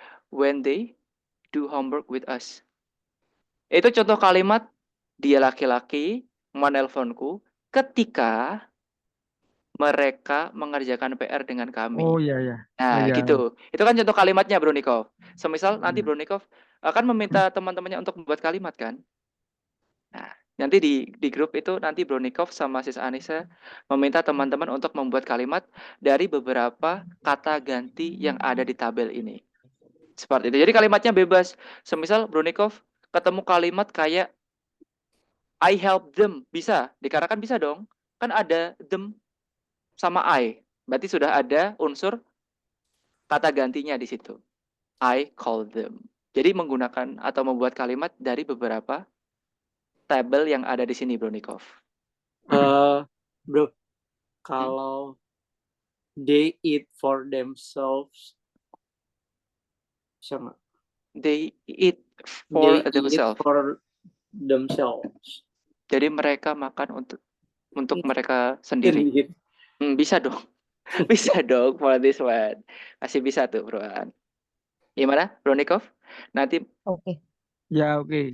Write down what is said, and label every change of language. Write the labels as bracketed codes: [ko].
[en] When they do homework with us. [id] Itu contoh kalimat dia laki-laki menelponku ketika mereka mengerjakan PR dengan kami. Oh iya ya. Nah, iya. gitu. Itu kan contoh kalimatnya Bro Nikov. Semisal nanti Bro Nikov akan meminta teman-temannya untuk membuat kalimat kan. Nah, nanti di grup itu nanti Bro Nikov sama Sis Anissa meminta teman-teman untuk membuat kalimat dari beberapa kata ganti yang ada di tabel ini. Seperti itu. Jadi kalimatnya bebas. Semisal Bro Nikov ketemu kalimat kayak [en] I help them. [id] Bisa. Dikarenakan bisa dong. Kan ada them sama I. Berarti sudah ada unsur kata gantinya di situ. [en] I call them. [id] Jadi menggunakan atau membuat kalimat dari beberapa tabel yang ada di sini, Bro Nikov. Bro, kalau [en] they eat for themselves, sama. They eat for themselves. [id] Jadi mereka makan untuk mereka sendiri. Bisa dong. Bisa dong [en] for this one. [id] Masih bisa tuh, Bro. Gimana, Bronikov? Nanti Oke. Ya, oke.